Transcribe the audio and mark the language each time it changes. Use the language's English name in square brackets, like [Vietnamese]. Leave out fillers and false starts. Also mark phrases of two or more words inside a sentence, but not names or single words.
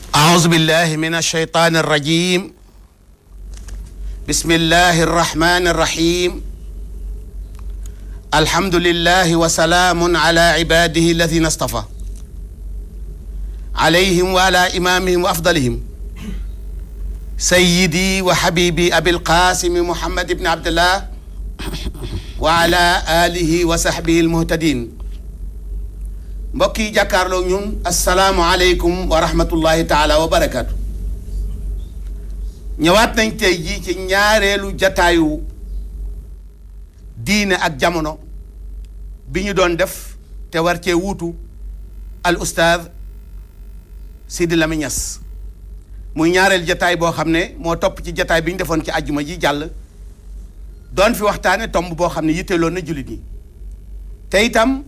[Arabic] أعوذ بالله من الشيطان الرجيم بسم الله الرحمن الرحيم الحمد لله وسلام على عباده الذين اصطفى عليهم وعلى إمامهم وأفضلهم سيدي وحبيبي أبي القاسم محمد بن عبد الله وعلى آله وصحبه المهتدين [Wolof] mbokk yi jàkkaarloo ñun [Arabic] السلام عليكم ورحمة الله تعالى وبركاته [Wolof] ñëwaat nañ tey jii ci ñaareelu jataayu diine ak jamono bi ñu doon def te war cee wuutu al ustaaz Sidi Lamine Niass muy ñaareel jataay boo xam ne moo topp ci jataay bi ñu defoon ci àjjuma ji jàll doon fi waxtaane tomb boo xam ne yitteeloon na jullit yi te itam